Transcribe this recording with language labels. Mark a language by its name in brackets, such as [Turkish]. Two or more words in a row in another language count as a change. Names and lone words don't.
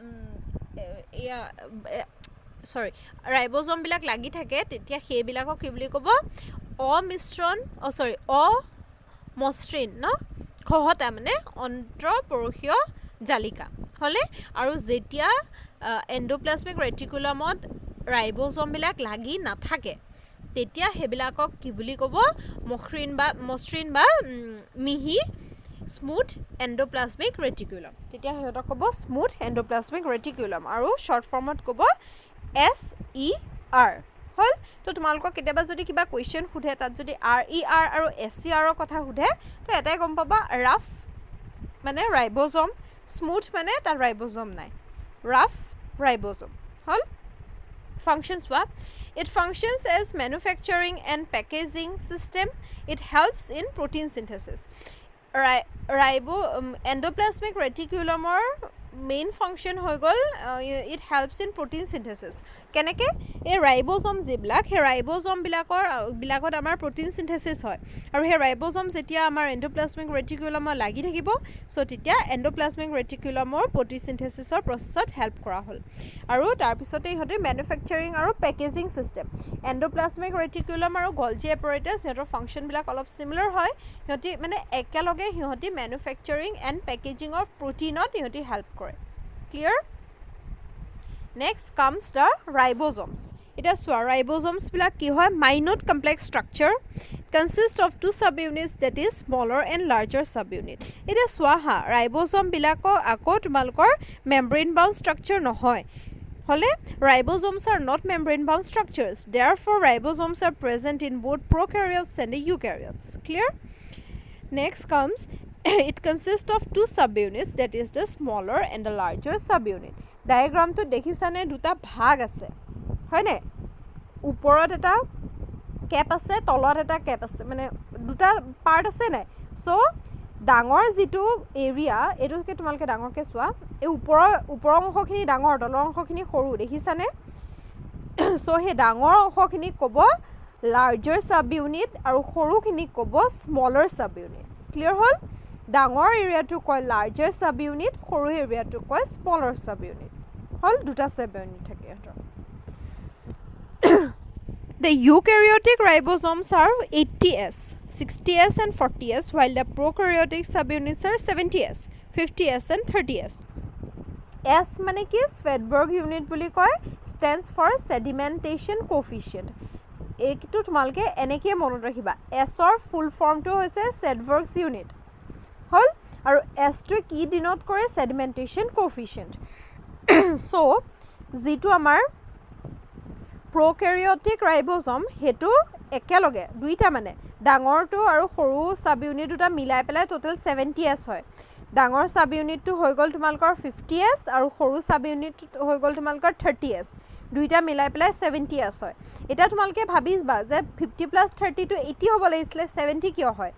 [Assamese] সৰি রাইবোজোম বিলাক লাগি থাকে তেতিয়া হেবিলাকক কি বুলি ক'ব অমিশ্ৰণ সৰি অমসৃণ ন খহটা মানে অন্তঃপৰশীয় জালিকা হলে আৰু যেতিয়া এন্ডোপ্লাজমিক ৰেটিকুলামত রাইবোজোম বিলাক লাগি নাথাকে তেতিয়া হেবিলাকক কি বুলি ক'ব মসৃণ বা মিহি [English] smooth endoplasmic reticulum [Assamese] তেতিয়া হেটা কব [English] smooth endoplasmic reticulum [Assamese] আৰু [English] short formত [Assamese] কব SER হল তো তোমালোকক কেতিয়াবা যদি কিবা কোৱেশ্চন খুধে তাত যদি RER আৰু SER ৰ কথা খুধে তো এটাই গম পাবা rough মানে রাইবোজোম smooth মানে তাৰ রাইবোজোম নাই rough রাইবোজোম হল [English] functions what it functions as manufacturing and packaging system it helps in protein synthesis endoplasmic reticulum main function [Assamese] হৈ গল [English] it helps in protein synthesis [Assamese] কেনেকে এই রাইবোজোম যিবিলাক হে রাইবোজোম বিলাকত আমাৰ [English] protein synthesis [Assamese] হয় আৰু হে রাইবোজোম যেতিয়া আমাৰ [English] endoplasmic reticulum [Assamese] লাগি থাকিব সো তেতিয়া [English] endoplasmic reticulum protein synthesis processত [Assamese] help কৰা হল আৰু তাৰ পিছতে ইহঁতে manufacturing আৰু [English] packaging system endoplasmic reticulum [Assamese] আৰু Golgi apparatus ইহঁতৰ ফাংশন বিলাক অলপ similar হয় ইহঁতি মানে একেলগে ইহঁতি [English] manufacturing and packaging of proteinত ইহঁতি help কৰে clear next comes the ribosomes [Assamese] এটা সোয়া [English] ribosomes [Assamese] বিলাক কি হয় [English] minute complex structure consist of two subunits that is smaller and larger subunit [Assamese] এটা সোয়া হা [English] ribosome [Assamese] বিলাকো আকৌ তোমালকৰ [English] membrane bound structure [Assamese] নহয় হলে [English] ribosomes are not membrane bound structures therefore ribosomes are present in both prokaryotes and eukaryotes clear next comes it consists of two subunits that is the smaller and the larger subunit [Assamese] diagram to দেখিছানে দুটা ভাগ আছে হয়নে ওপৰত এটা ক্যাপ আছে তলত এটা ক্যাপ আছে মানে দুটা পাৰ্ট আছে নাই সো ডাঙৰ যেটো এৰিয়া এটোকে তোমালকে ডাঙৰকে সোৱা এই ওপৰৰ অংশখিনি ডাঙৰ তলৰ অংশখিনি সৰু দেখিছানে সো হে ডাঙৰ অংশখিনি ক'ব [English] larger subunit [Assamese] আৰু সৰুখিনি ক'ব [English] smaller subunit [Assamese] clear হল ডাঙৰ এৰিয়াটো কয় [English] larger sub unit, [Assamese] সৰু এৰিয়াটো কয় [English] smaller sub unit. [Assamese] হল দুটা [English] sub unit [Assamese] থাকে ইহঁতৰ। [English] The eukaryotic ribosomes are 80S, 60S and 40S, while the prokaryotic subunits are 70S, 50S and 30S. [Assamese] S মানে কি Svedberg unit বুলি কয়, [English] stands for sedimentation coefficient. [Assamese] এইটো তোমালোকে এনেকে মনত ৰাখিবা, S ৰ [English] full formটো [Assamese] হৈছে Svedberg's unit। হল আৰু S টো কি ডিনোট কৰে [English] sedimentation coefficient। [Assamese] so যিটো আমাৰ [English] prokaryotic ribosome [Assamese] হেতু একেলগে দুইটা মানে ডাঙৰটো আৰু সৰু [English] sub unit [Assamese] দুটা মিলাই পেলাই টোটাল 70S হয়। ডাঙৰ [English] sub unitটো [Assamese] হৈ গ'ল তোমালোকৰ 50S আৰু সৰু [English] sub unit [Assamese] হৈ গ'ল তোমালোকৰ 30S। দুইটা মিলাই পেলাই 70S হয়। এটা তোমালোকে ভাবিবা যে 50 + 30 টো 80 হ'ব লাগিছিলে, 70 কিয় হয়?